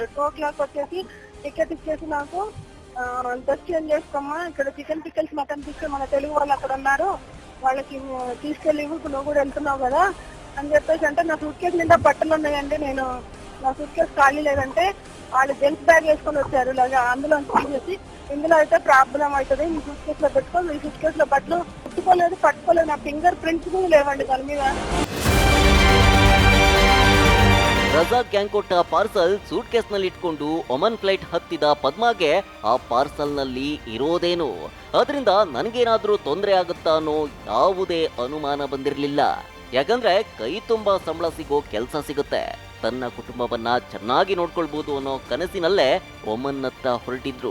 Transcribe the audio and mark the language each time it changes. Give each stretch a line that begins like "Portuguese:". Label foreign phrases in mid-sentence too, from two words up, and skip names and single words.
Telugu: 2 o'clock వచ్చేసి టికెట్ ఇచ్చేసి నాకు
English: dress change
Telugu: చేసుకోమ్మా, ఇక్కడ
English: chicken pickles mutton pickle
Telugu: మన తెలుగు వాళ్ళు అక్కడ ఉన్నారు, వాళ్ళకి తీసుకెళ్ళి నువ్వు కూడా వెళ్తున్నావు కదా అని చెప్పేసి అంటే నా సూట్ కేసు నిండా బట్టలు ఉన్నాయండి, నేను నా సూట్ కేసు ఖాళీ లేదంటే వాళ్ళు
English: gents bag
Telugu: వేసుకొని వచ్చారు. ఇలాగా అందులో తీసేసి ఇందులో అయితే ప్రాబ్లం అవుతుంది, మీ సూట్ కేసు లో పెట్టుకో, మీ సూట్ కేసు లో బట్టలు పట్టుకోలేదు, నా
English: finger prints
Telugu: కూడా లేవండి దాని మీద.
Kannada: ರಜಾಕ್ ಗ್ಯಾಂಗ್ ಕೊಟ್ಟ
English: parcel suitcase
Kannada: ನಲ್ಲಿ ಇಟ್ಕೊಂಡು ಒಮನ್ ಫ್ಲೈಟ್ ಹತ್ತಿದ ಪದ್ಮಾಗೆ ಆ ಪಾರ್ಸಲ್ ನಲ್ಲಿ ಇರೋದೇನು, ಅದರಿಂದ ನನಗೇನಾದ್ರೂ ತೊಂದರೆ ಆಗುತ್ತಾ ಅನ್ನೋ ಯಾವುದೇ ಅನುಮಾನ ಬಂದಿರಲಿಲ್ಲ. ಯಾಕಂದ್ರೆ ಕೈ ತುಂಬಾ ಸಂಬಳ ಸಿಗೋ ಕೆಲಸ ಸಿಗುತ್ತೆ, ತನ್ನ ಕುಟುಂಬವನ್ನ ಚೆನ್ನಾಗಿ ನೋಡ್ಕೊಳ್ಬಹುದು ಅನ್ನೋ ಕನಸಿನಲ್ಲೇ ಒಮನ್ನತ್ತ ಹೊರಟಿದ್ರು.